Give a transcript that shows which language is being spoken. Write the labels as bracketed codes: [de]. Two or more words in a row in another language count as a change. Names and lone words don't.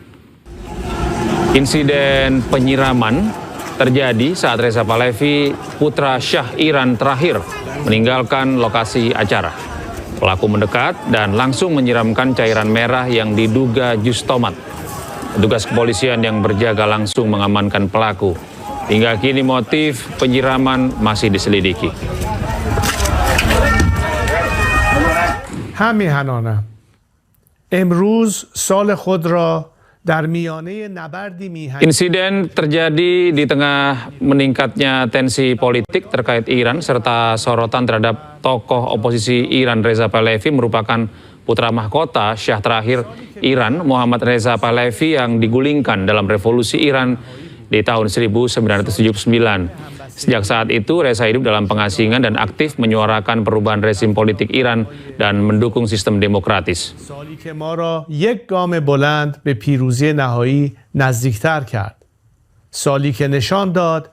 [id] Insiden penyiraman terjadi saat Reza Pahlavi, putra Syah Iran terakhir, meninggalkan lokasi acara. Pelaku mendekat dan langsung menyiramkan cairan merah yang diduga jus tomat. Petugas kepolisian yang berjaga langsung mengamankan pelaku. Hingga kini motif penyiraman masih diselidiki. [fa] همیهنانم امروز سال خود را [id] Insiden terjadi di tengah meningkatnya tensi politik terkait Iran serta sorotan terhadap tokoh oposisi Iran Reza Pahlavi merupakan putra mahkota Syah terakhir Iran Muhammad Reza Pahlavi yang digulingkan dalam revolusi Iran di tahun 1979. Sejak saat itu, Reza hidup dalam pengasingan dan aktif menyuarakan perubahan rezim politik Iran dan mendukung sistem demokratis. [fa] سالی که ما را یک گام بلند به پیروزی نهایی نزدیکتر کرد. سالی که نشان داد